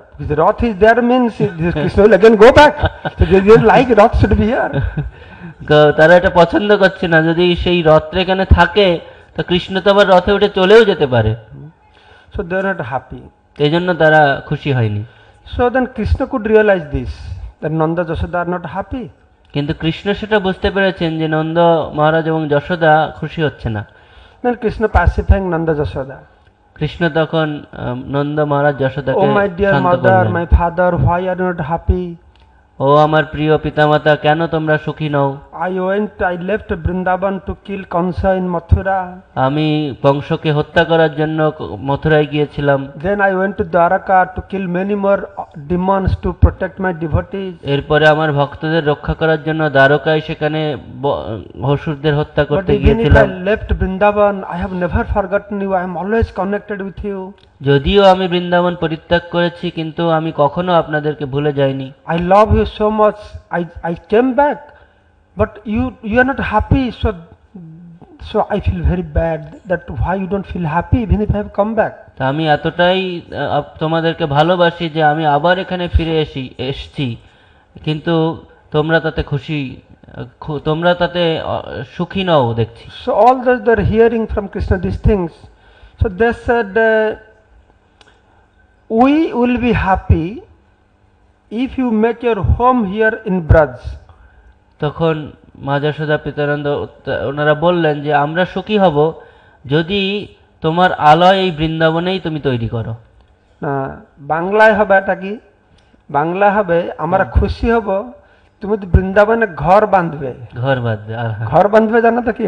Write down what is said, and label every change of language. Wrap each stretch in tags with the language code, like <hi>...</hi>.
<en>If the Rath is there means Krishna will again go back. So they didn't like Rath should be here.</en> <bn>তারা এটা পছন্দ করছে না, যদি সেই রথটা এখানে থাকে তো কৃষ্ণ তো আবার রথে উঠে চলেও যেতে পারে।</bn> <en>So they are not happy.</en> <bn>এই জন্য তারা খুশি হয়নি।</bn> <en>So then Krishna could realize this, that Nanda Jasoda are not happy.</en> <bn>কিন্তু কৃষ্ণ সেটা বুঝতে পেরেছেন যে নন্দ মহারাজ এবং যশোদা খুশি হচ্ছে না।</bn> <en>Then Krishna pacifying Nanda Jasoda.</en> <bn>Krishna তখন নন্দ মহারাজ যশোদাকে</bn> <en>Oh my dear</en> <bn>Shanto</bn> <en>mother,</en> <bn>করলেন।</bn> <en>my father, why are you not happy?</en> <bn>ও আমার প্রিয় পিতামাতা, কেন তোমরা সুখী নও?</bn> <en>I left Vrindavan to kill Kansa in Mathura.</en> <bn>আমি কংসকে হত্যা করার জন্য মথুরায় গিয়েছিলাম।</bn> <en>Then I went to Dwaraka to kill many more demons to protect my devotees.</en> <bn>এরপরে আমার ভক্তদের রক্ষা করার জন্য দ্বারকায় সেখানে অসুরদের হত্যা</bn> <en>But</en> <bn>করতে</bn> <en>even if</en> <bn>গিয়েছিলাম।</bn> <en>I left Vrindavan, I have never forgotten you. I am always connected with you.</en> <bn>যদিও আমি বৃন্দাবন পরিত্যাগ করেছি, কিন্তু আমি কখনো আপনাদেরকে ভুলে যাইনি।</bn> <en>I love you so much. I came back, but you are not happy. So I feel very bad that why you don't feel happy even if I have come back.</en> <bn>তা আমি এতটাই তোমাদেরকে ভালোবাসি যে আমি আবার এখানে ফিরে এসেছি, কিন্তু তোমরা তাতে তোমরা তাতে সুখী নও দেখছি।</bn> <en>So all those they are hearing from Krishna these things. So they said, we will be happy if you make your home here in Braj.</en> <bn>তখন মা যশোদা, পিতানন্দ ওনারা বললেন যে আমরা সুখী হব যদি তোমার আলয় এই বৃন্দাবনেই তুমি তৈরি করো। বাংলায় হবে এটা কি? বাংলায় হবে আমরা খুশি হব তুমি বৃন্দাবনে ঘর বাঁধবে। ঘর বাঁধবে জানো তো কি?</bn>